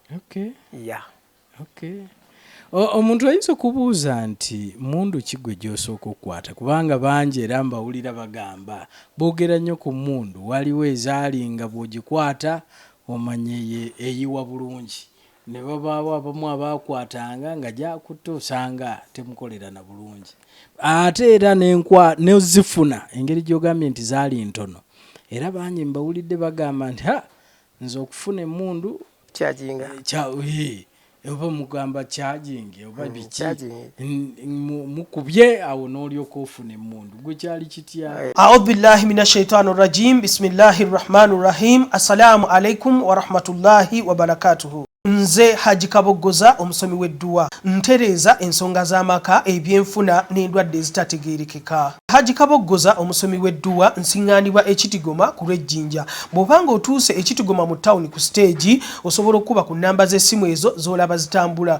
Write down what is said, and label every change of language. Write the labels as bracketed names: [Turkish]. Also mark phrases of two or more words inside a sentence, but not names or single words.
[Ganda] Omuntu ayinza okubuuza nti mundu ki gwe gy'osooka okukwata kubanga bangi era mbawulira bagamba boogera nnyo ku mundu waliwo ezaali nga bw'ogikwata omanye eyiwa bulungi ne babaawo abamu abaakwatanga nga gyakutte osanga temukolera na bulungi ate era nezifuna engeri gy'ogambye nti zaali ntono era bangi mbawulidde bagamba nti nze okufuna emmundu kyajinga oba mugamba kyajingi oba biki mukubye awo n'olyoka ofuna emmundu gwe kyali kitya. [Arabic] أعوذ بالله من الشيطان الرجيم. بسم الله الرحمن الرحيم. السلام عليكم ورحمة الله وبركاته. [Ganda] Nze Haji Kabogoza omusomi w'edduwa ntereeza ensonga z'amaka ebyenfuna n'endwadde ezitategeerekeka. Haji Kabogoza omusomi w'edduwa nsiŋŋaanibwa Ekitigoma ku Lwejjinja. Bw'obanga otuuse Ekitigoma mu ttawuni ku siteegi osobola okuba ku nnamba z'essimu ezo z'olaba zitambula.